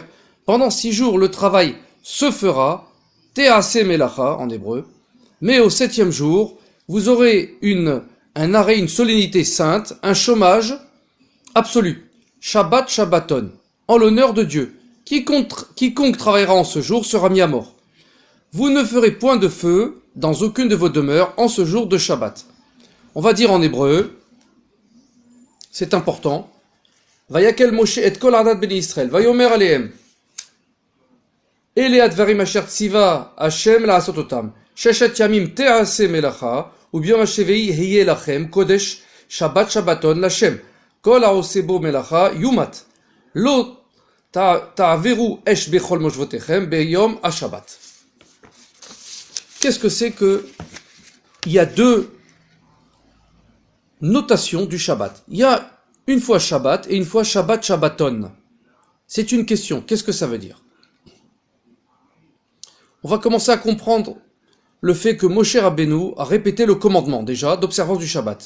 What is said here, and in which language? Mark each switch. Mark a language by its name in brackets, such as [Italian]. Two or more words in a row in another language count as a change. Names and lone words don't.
[French] Pendant 6 jours, le travail se fera, [Hebrew] תעשה מלאכה [French] en hébreu, mais au 7e jour, vous aurez un arrêt, une solennité sainte, un chômage absolu. [Hebrew] שבת שבתון, [French] en l'honneur de Dieu. Quiconque travaillera en ce jour sera mis à mort. Vous ne ferez point de feu dans aucune de vos demeures en ce jour de Shabbat. On va dire en hébreu, c'est important. [Hebrew] ויקהל משה את כל עדת בני ישראל ויאמר אלהם. אלה הדברים אשר צוה השם לעשות אותם. ששת ימים תעשה מלאכה וביום השביעי יהיה לכם קודש שבת שבתון להשם. כל העושה בו מלאכה יומת לא תבערו אש בכל מושבותיכם ביום השבת. [French] Qu'est-ce que c'est que il y a deux notations du Shabbat? Il y a une fois Shabbat et une fois [Hebrew] שבת שבתון. [French] C'est une question. Qu'est-ce que ça veut dire? On va commencer à comprendre le fait que Moshe Rabbeinu a répété le commandement déjà d'observance du Shabbat.